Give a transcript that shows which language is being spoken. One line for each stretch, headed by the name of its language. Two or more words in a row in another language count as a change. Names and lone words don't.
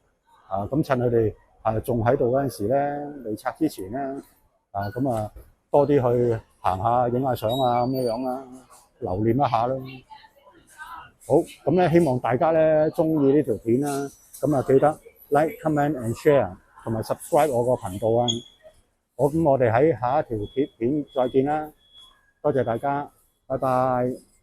Cantonese: 咁趁佢哋仲喺度嗰陣時咧，未拆之前咧，多啲去行下、影下相咁樣啦，留念一下啦。好，咁咧希望大家咧中意呢條片啦，記得
English: like、comment and share，
Cantonese: 同埋 subscribe 我個頻道啊。我哋喺下一條片再見啦，多謝大家，拜拜。